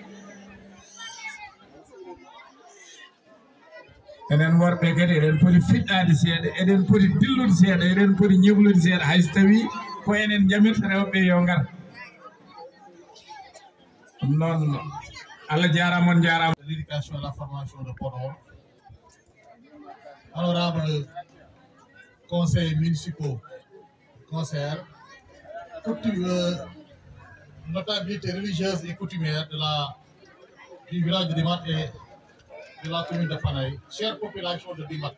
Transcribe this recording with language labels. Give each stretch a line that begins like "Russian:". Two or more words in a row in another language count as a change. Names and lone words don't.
Fula: enen worɓe kadi eɗen poti fiɗɗade seeɗa eɗen poti dillude seeɗa eɗen poti ñeglude seeɗa hayso tawi ko enen jamirta rewɓe yo ngar ɗum noon Allah jarama on jarama.
French: L'éducation et la formation de Podor, honorables conseils municipaux, conseillers, notabilité religieuse et coutumière du village de Dimat et de la commune de Fanaye, chère population de Dimat.